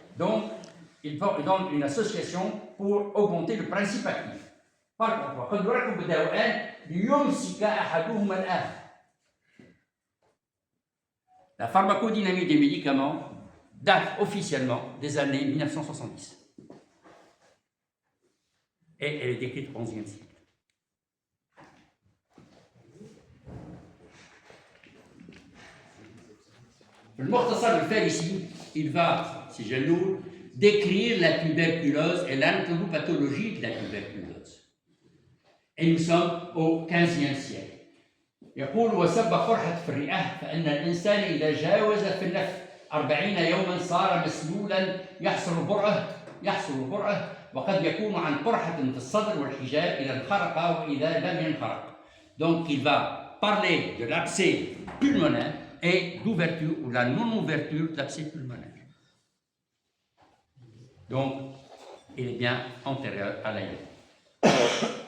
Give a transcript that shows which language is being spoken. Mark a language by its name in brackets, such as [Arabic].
[French] Donc il donne une association pour augmenter le principe actif. Par contre, [Arabic] وقد يركب الدواءان ليمسك احدهما الاخر. [French] La pharmacodynamie des médicaments date officiellement des années 1970. Et elle est décrite au XIe siècle. Le Mukhtasar al-Farisi, il va, si je l'ouvre, décrire la tuberculose et l'anatomopathologie de la tuberculose. Et nous sommes au XVe siècle. [Arabic] يقول وسب قرحة في الرئة فإن الإنسان إذا جاوز في النفس 40 يوما صار مسلولا يحصل برأه وقد يكون عن قرحة في الصدر والحجاب إذا انخرق وإذا لم ينخرق. [French] Donc il va parler de l'abcès pulmonaire et d'ouverture ou la non-ouverture de l'abcès pulmonaire. Donc il est bien antérieur à l'aïeul.